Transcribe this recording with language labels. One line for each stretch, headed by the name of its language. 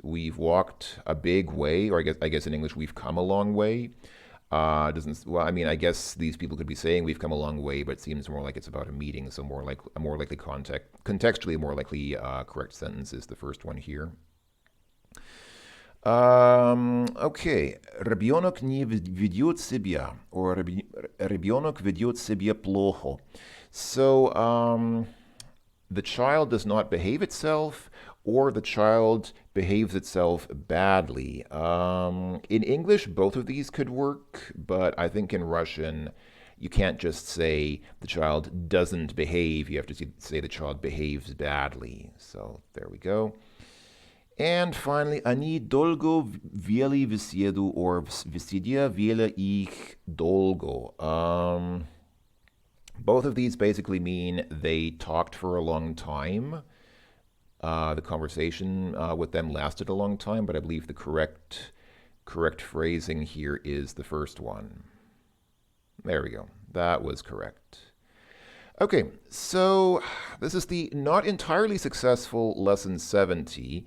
English: We've walked a big way, or I guess in English we've come a long way. Doesn't well, I guess these people could be saying we've come a long way, but it seems more like it's about a meeting. So a more likely contextually more likely correct sentence is the first one here.
Russian: Okay, ребенок не ведет себя, or ребенок ведет себя плохо.
English: So, the child does not behave itself, or the child behaves itself badly. In English, both of these could work, but I think in Russian, you can't just say the child doesn't behave. You have to say the child behaves badly. So there we go.
Russian: And finally, они долго вели беседу, or в беседе вели их долго.
English: Both of these basically mean they talked for a long time. The conversation with them lasted a long time, but I believe the correct phrasing here is the first one. There we go. That was correct. Okay, so this is the not entirely successful lesson 70.